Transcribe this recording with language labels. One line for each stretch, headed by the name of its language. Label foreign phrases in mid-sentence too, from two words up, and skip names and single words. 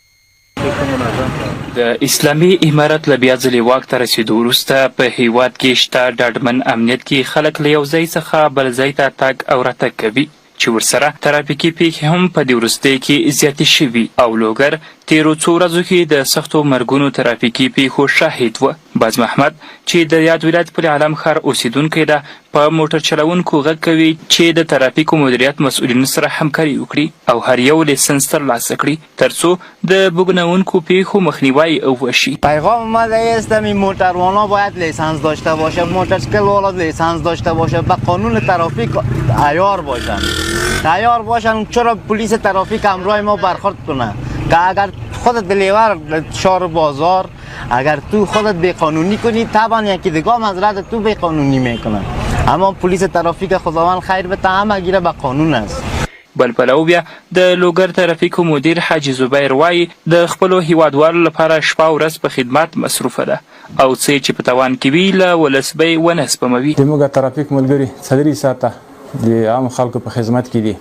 Pashto: د اسلامي امارت له بیا ځلې واک ته رسېدو وروسته په هیواد کې شته ډاډمن امنیت کې خلک له یو ځای څخه بل ځای ته تګ او راتګ کوي چې ورسره ترافیکي پیښې هم په دې وروستیو کې زیاتې شوي او لوګر تیرو څو ورځو کې د سختو مرګونو ترافیکي پیښو شاهد و. باز محمد چې د یاد ولایت پل علم ښار اوسیدونکی ده په موټر چلونکو غږ کوي چې د ترافیکو مدیریت مسؤلینو سره همکاري وکړي او هر یو لیسنس ترلاسه کړي ترڅو د بوږنوونکو پیښو مخنیوی وشي.
Persian: پیغام ما است این موتروانا باید لیسانس داشته باشه، موتورسیکل والا لیسانس داشته باشه، به قانون ترافیک عیار باشن. تیار باشن چرا پلیس ترافیک همراه ما برخورد کنه که اگر خودت دلیور شهر بازار اگر تو خودت بیقانونی کنی طبعا یکی دیگه مزرعت تو بیقانونی میکنه، اما پلیس ترافیک خداوند خیر بده همه گیره به قانون است.
Pashto: بل پلو بیا د لوګر ترافیکو مدیر حاجی زبیر وایي د خپلو هیوادوالو لپاره شپه او ورځ په خدمت مصروفه ده او څه چې په توان کې وي له ولس به یې ونه سپموي. زموږ ترافیک ملګري څلوري ساعته د عام خلکو په خدمت کې دي.